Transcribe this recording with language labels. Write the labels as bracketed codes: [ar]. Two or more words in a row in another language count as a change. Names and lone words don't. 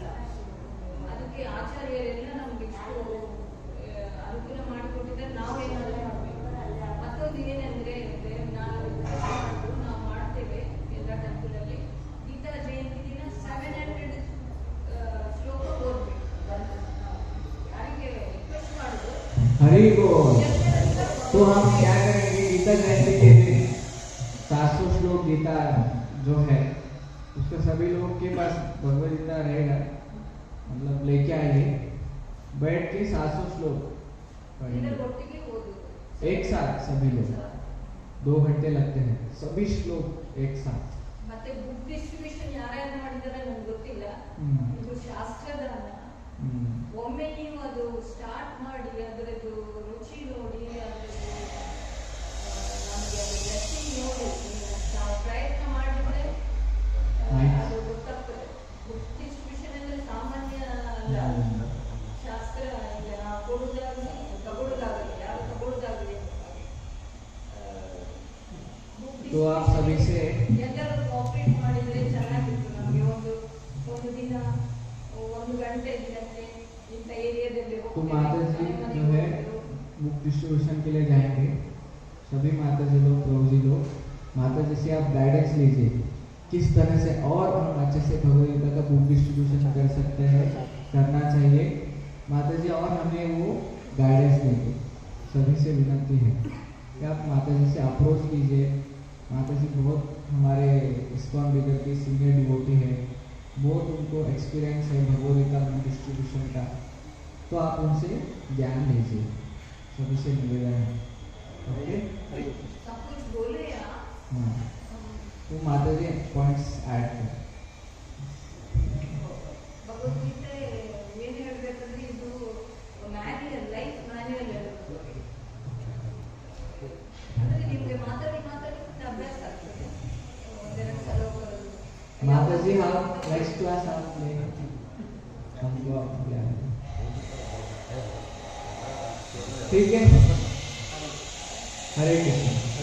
[kn] ಅದಕ್ಕೆ ಆಚಾರ್ಯರೆಲ್ಲ ನಮ್ಗೆ ಇಷ್ಟು ಅನುಕೂಲ ಮಾಡಿಕೊಟ್ಟಿದ್ದಾರೆ, ನಾವೇನಾದರೂ ಮಾಡಬೇಕು. ಮತ್ತೊಂದು ಏನಂದ್ರೆ ನಾವು ಮಾಡ್ತೇವೆ ಎಲ್ಲ ಟೆಂಪಲಲ್ಲಿ ಗೀತಾ ಜಯಂತಿ ದಿನ 700 ಶ್ಲೋಕ ಓದಬೇಕು. ಯಾರಿಗೆ ರಿಕ್ವೆಸ್ಟ್ ಮಾಡೋದು [hi] हरि बोल। तो हम क्या करेंगे, गीता जयंती के दिन 700 श्लोक गीता जो है उसको सभी लोग के पास भगवद गीता रहेगा, मतलब लेके आइए, बैठ के 700 श्लोक पढ़ेंगे [kn] ಒಟ್ಟಿಗೆ ಓದೋದು [hi] एक साथ। सभी लोग 2 घंटे लगते हैं, सभी श्लोक एक साथ। [kn] ಮತ್ತೆ [en] book distribution [kn] ಯಾರ್ಯಾರು ಮಾಡಿದಾರೆ ನನಗೆ ಗೊತ್ತಿಲ್ಲ. ಇದು ಶಾಸ್ತ್ರದಾನ. ಒಮ್ಮೆ ನೀವು ಅದು ಸ್ಟಾರ್ಟ್ ಮಾಡಿ ಅದರದ್ದು ರುಚಿ ನೋಡಿ, ಅದರದ್ದು ನಮಗೆ ಅದು ರೆಸಿಪಿ ನೋಡಿ ನಾವು ಪ್ರಯತ್ನ ಮಾಡಿದ್ರೆ ಅದು ಗೊತ್ತಾಗ್ತದೆ. [en] book distribution [kn] ಅಂದರೆ ಸಾಮಾನ್ಯ ಅಲ್ಲ, ಶಾಸ್ತ್ರ. ಈಗ ನಾವು ಕೊಡುವುದಾಗಲಿ ತಗೊಳ್ಳೋದಾಗಲಿ, ಯಾರು ತಗೊಳ್ಳೋದಾಗಲಿ [hi] तो आप सभी से [kn] ಎಲ್ಲರೂ ಕೋಆಪರೇಟ್ ಮಾಡಿದ್ರೆ ಚೆನ್ನಾಗಿತ್ತು. ನಮಗೆ ಒಂದು ದಿನ 1 ಗಂಟೆ ದಿನಕ್ಕೆ ಇಂಥ ಏರಿಯಾದಲ್ಲಿ [hi] तो माता जी जो है [en] book distribution [hi] के लिए जाएंगे, सभी माता जी लोग, प्रभु जी लोग, माता जी से आप गाइडेंस लीजिए किस तरह से और हम अच्छे से भगवद गीता का [en] book distribution [hi] कर सकते हैं, करना चाहिए माता जी। और हमें वो गाइडेंस देंगे। सभी से विनती है कि आप माता जी से अप्रोच कीजिए। माता जी बहुत हमारे इस्कॉन लीडर की [en] senior devotee [hi] है, बहुत उनको एक्सपीरियंस है भगवद गीता में डिस्ट्रीब्यूशन का, तो आप उनसे ज्ञान लीजिए। सभी से निवेदन है। ओके, सब कुछ बोले आप। हाँ, तो माता जी [en] points add [hi] कर। [kn] ಭಗವದ್ಗೀತೆ ಏನು ಹೇಳ್ಬೇಕಂದ್ರೆ ಇದು ಮ್ಯಾನ್ಯುಯಲ್, [en] life manual [kn] ಇರುತ್ತೆ. ಅಂದ್ರೆ ನಿಮಗೆ ಮಾತಾಡಿ ಮಾತಾಡಿ ಅಭ್ಯಾಸ ಆಗ್ತದೆ. ಒಂದೆರಡು ಸಲ ಹೋಗೋದು. [hi] माता जी हम [en] next class [hi] आप ले हमको आप ज्ञान। ठीक है, हरे कृष्ण।